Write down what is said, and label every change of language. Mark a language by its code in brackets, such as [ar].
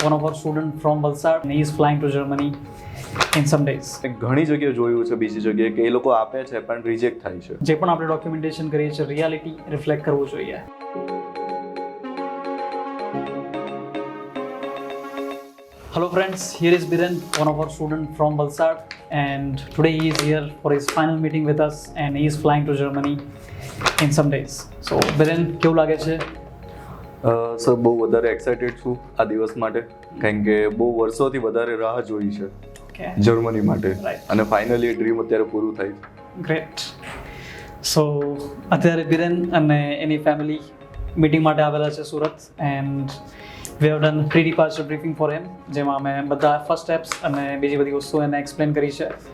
[en] one of our student from Valsad, and he is flying to Germany in some days. [gu] ઘણી જગ્યાએ જોયું છે બીજી જગ્યાએ કે એ લોકો આપે છે પણ રિજેક્ટ થાય છે. જે પણ આપણે ડોક્યુમેન્ટેશન કરીએ છીએ રિયાલિટી રિફ્લેક્ટ કરવું જોઈએ. [en] Hello friends, here is Biren, one of our student from Valsad, and today he is here for his final meeting with us and he is flying to Germany in some days. [gu] So Biren, કેવું લાગે છે? Sir બહુ વધારે excited છું આ દિવસ માટે, કારણ કે બહુ વર્ષોથી વધારે રાહ જોઈ છે જર્મની માટે, અને ફાઇનલી એ ડ્રીમ અત્યારે પૂરું થાય છે. ગ્રેટ. સો અત્યારે બિરેન અને એની ફેમિલી મીટિંગ માટે આવેલા છે Surat, [en] and we have done pre departure briefing for him, [gu] જેમાં અમે બધા ફર્સ્ટ સ્ટેપ્સ અને બીજી બધી વસ્તુઓ એને એક્સપ્લેન કરી છે.